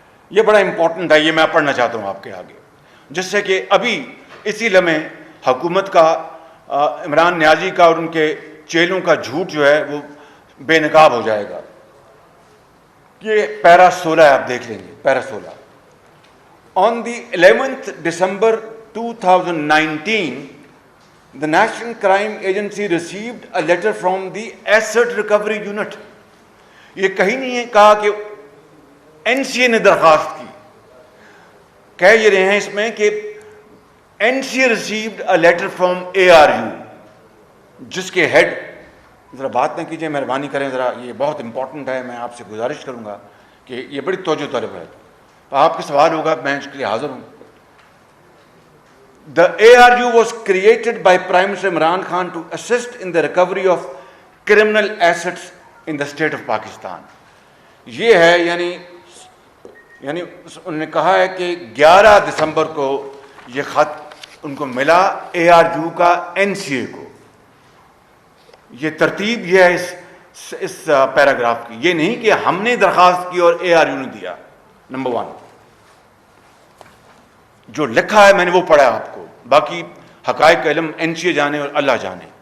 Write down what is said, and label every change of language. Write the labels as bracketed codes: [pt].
[ur] یہ بڑا امپورٹنٹ ہے، یہ میں پڑھنا چاہتا ہوں آپ کے آگے، جس سے کہ ابھی اسی لمحے حکومت کا، عمران نیازی کا اور ان کے چیلوں کا جھوٹ جو ہے وہ بے نقاب ہو جائے گا. یہ پیرا 16 ہے، آپ دیکھ لیں گے. پیرا 16. [en] On the 11th December 2019, the National Crime Agency received a letter from the Asset Recovery Unit. [ur] یہ کہیں نہیں ہے کہا کہ NCA نے درخواست کی. کہہ یہ رہے ہیں اس میں کہ [en] NCA received a letter from ARU، [ur] جس کے ہیڈ، ذرا بات نہ کیجیے مہربانی کریں، ذرا یہ بہت امپورٹنٹ ہے. میں آپ سے گزارش کروں گا کہ یہ بڑی توجہ طلب ہے. آپ کے سوال ہوگا، میں اس کے لیے حاضر ہوں. [en] The ARU was created by Prime Minister Imran Khan to assist in the recovery of criminal assets in the state of Pakistan. [ur] یہ ہے یعنی انہوں نے کہا ہے کہ 11 دسمبر کو یہ خط ان کو ملا ARU کا NCA کو. یہ ترتیب یہ ہے اس پیراگراف کی. یہ نہیں کہ ہم نے درخواست کی اور ARU نے دیا. نمبر 1 جو لکھا ہے میں نے وہ پڑھا آپ کو، باقی حقائق علم NCA جانے اور اللہ جانے.